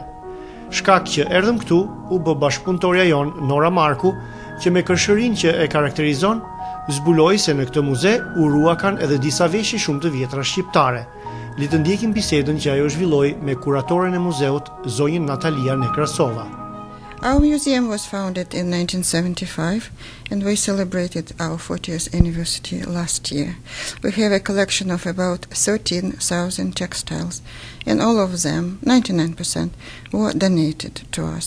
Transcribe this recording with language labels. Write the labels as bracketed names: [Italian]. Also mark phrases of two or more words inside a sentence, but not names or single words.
[Albanian] Shkak që erdhëm këtu, u bë bashkëpunëtorja jonë Nora Marku, që me kërshërinë që e karakterizon, zbuloi se në këtë muze u ruakan edhe disa veshje shumë të vjetra shqiptare. Le të ndjekim bisedën që ajo zhvilloi me kuratoren e muzeut, zonjën Natalia Nekrasova. [English] Our museum was founded in 1975 and we celebrated our 40th anniversary last year. We have a collection of about 13,000 textiles and all of them, 99%, were donated to us.